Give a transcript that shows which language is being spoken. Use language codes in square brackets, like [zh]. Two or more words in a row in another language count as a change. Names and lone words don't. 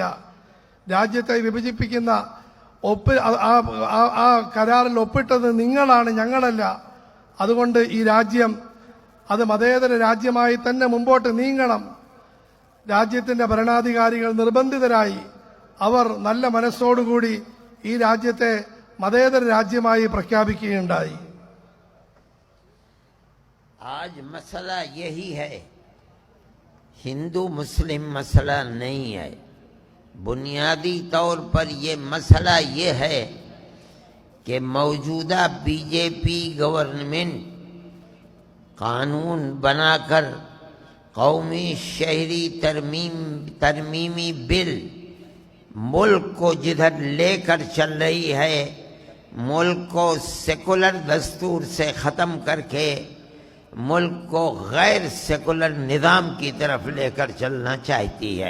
[ml] രാജ്യത്തെ വിഭജിപ്പിക്കുന്ന ആ കരാറിൽ ഒപ്പിട്ടത് നിങ്ങളാണ്, ഞങ്ങളല്ല. അതുകൊണ്ട് ഈ രാജ്യം അത് മതേതര രാജ്യമായി തന്നെ മുമ്പോട്ട് നീങ്ങണം. രാജ്യത്തിന്റെ ഭരണാധികാരികൾ നിർബന്ധിതരായി. അവർ നല്ല മനസ്സോടുകൂടി ഈ രാജ്യത്തെ മതേതര രാജ്യമായി പ്രഖ്യാപിക്കുകയുണ്ടായി. [ur] آج مسئلہ یہی ہے، ہندو مسلم مسئلہ نہیں ہے۔ بنیادی طور پر یہ مسئلہ یہ ہے کہ موجودہ بی جے پی گورنمنٹ قانون بنا کر قومی شہری ترمیمی بل ملک کو جدھر لے کر چل رہی ہے، ملک کو سیکولر دستور سے ختم کر کے ملک کو غیر سیکولر نظام کی طرف لے کر چلنا چاہتی ہے۔